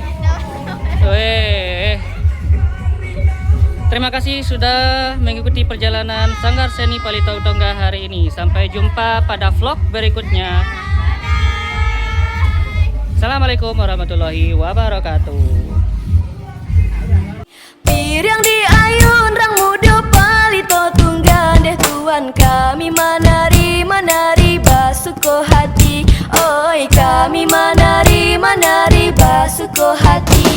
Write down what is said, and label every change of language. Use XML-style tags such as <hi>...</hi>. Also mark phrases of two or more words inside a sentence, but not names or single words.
<id>Weh. Terima kasih sudah mengikuti perjalanan Sanggar Seni Palito Tongga hari ini. Sampai jumpa pada vlog berikutnya.</id> <ar>Assalamualaikum warahmatullahi wabarakatuh.</ar> <min>Pirang di ayun rang muda palito tunggan deh tuan kami manari basuko hati, oi kami manari basuko hati.</min>